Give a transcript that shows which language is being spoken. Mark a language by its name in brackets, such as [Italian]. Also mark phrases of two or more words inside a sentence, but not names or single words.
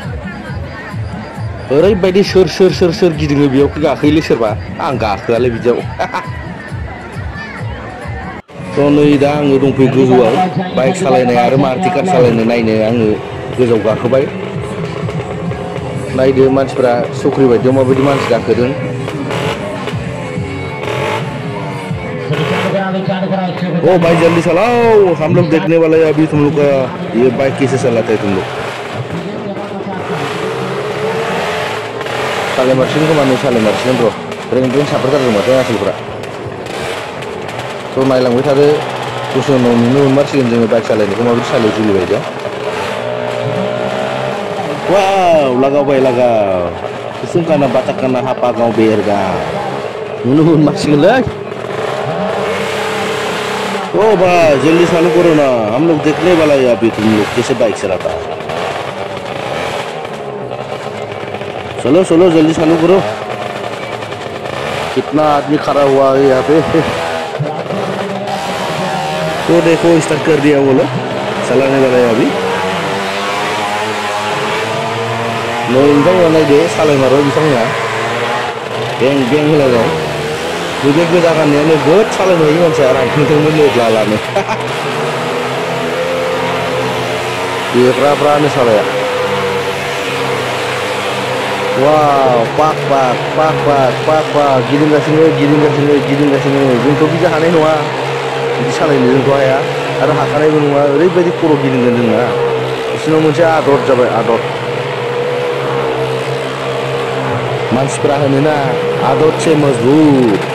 [Bodo] ओरैबायदि सोर गिदिङो बेयाव गाखोयोलै सोरबा आं गाखोआलै बिदियाव थ' नै दा आङो दंफैयो गोजौआव बाइक सालायनाय आरो मारुति कार सालायनो नायनो आङो गोजौआव गाखोबाय नायदो मानसिफ्रा सख्रि बायदियाव माबायदि मानसि गाखोदों। [Hindi] ओ भाई जल्दी चलाओ हम लोग देखने वाले हैं अभी तुम लोग का ये बाइक कैसे चलाते हैं तुम लोग। [Bodo] सालायमारसिगोन खोमा नै सालायमारसिगोन र' रें साफोरथारदों माथो आसोलफ्रा। थ' नायलांबाय थादो दसे उनाव नुनो मोनमारसिगोन जोङो बाइक सालायनायखौ माबायदि सालायो जुलि बायदियाव। वाव लगाओ कुसुम काना बाटा काना हापा गाँव बेरगाव नुनो मोनमारसिगोनलै। [Hindi] ओ भाई जल्दी चालू करो ना हम लोग देखने वाला है अभी तुम लोग कैसे बाइक चलाता है। चलो जल्दी चालू करो कितना आदमी खड़ा हुआ है यहाँ पे। तो देखो स्टार्ट कर दिया वो लोग चलाने वाला है अभी। [Bodo] नोंथांमोना नायदो सालायमारो बिथांमोना बें होलायनाय बे गोजा गाननाया नोगोद सालायनो हायो मानसिया रानथोंमोन लानो बेग्राफ्रानो सालाया। वाव पाक गिदिंगासिनो जोंथ' बिदि हानाय नङा बिदि सालायनो जोंथ' हाया आरो हाखानायबो नङा ओरैबायदि खर' गिदिंगोन जोंना बिसोरनाव मोनसे आदर जाबाय आदर मानसिफ्रा होनोना [Hindi] आदत से मजबूत।